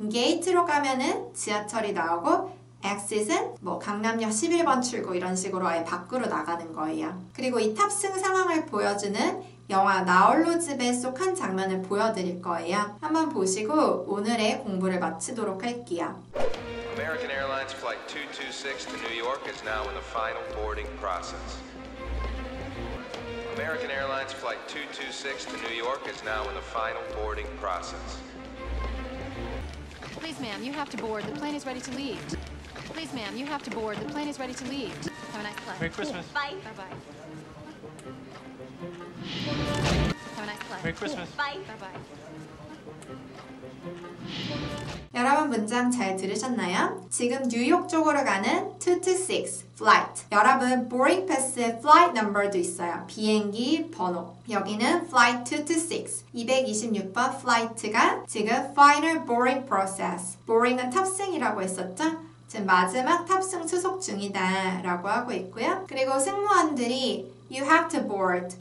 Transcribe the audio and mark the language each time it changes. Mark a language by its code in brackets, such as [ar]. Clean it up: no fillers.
[ko] 게이트로 가면은 지하철이 나오고 exit은 뭐 강남역 11번 출구 이런 식으로 아예 밖으로 나가는 거예요. 그리고 이 탑승 상황을 보여주는 영화 나홀로 집에 속 한 장면을 보여드릴 거예요. 한번 보시고 오늘의 공부를 마치도록 할게요. [en] American Airlines Flight 226 to New York is now in the final boarding process. American Airlines Flight 226 to New York is now in the final boarding process. Please, ma'am, you have to board. The plane is ready to leave. Please, ma'am, you have to board. The plane is ready to leave. Have a nice flight. Merry Christmas. Bye. Bye-bye. Have a nice flight. Merry Christmas. Bye. Bye-bye. [ko] 여러분 문장 잘 들으셨나요? 지금 뉴욕 쪽으로 가는 226 flight. 여러분 boarding pass에 flight number도 있어요. 비행기 번호. 여기는 flight 226. 226번 flight가 지금 [en] final boarding process. [ko] boarding은 탑승이라고 했었죠? 지금 마지막 탑승 수속 중이다 라고 하고 있고요. 그리고 승무원들이 [en] You have to board.